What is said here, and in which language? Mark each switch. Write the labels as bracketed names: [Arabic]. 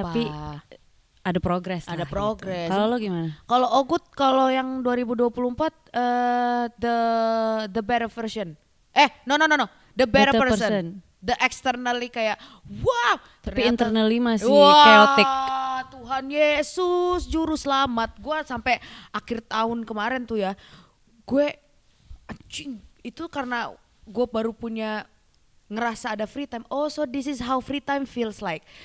[Indonesian] tapi ada progress. Ada lah progress. Gitu. Kalau lo gimana? Kalau Ogut, kalau yang 2024 [English] the better version. [Indonesian] No. [English] The better person. The externally kayak wow. [Indonesian] Tapi ternyata- internally masih Wah, [English] chaotic. [Indonesian] Tuhan Yesus juru selamat. Gue sampai akhir tahun kemarin tuh ya, gue anjing itu karena gue baru punya ngerasa ada [English] free time. Oh, so this is how free time feels like.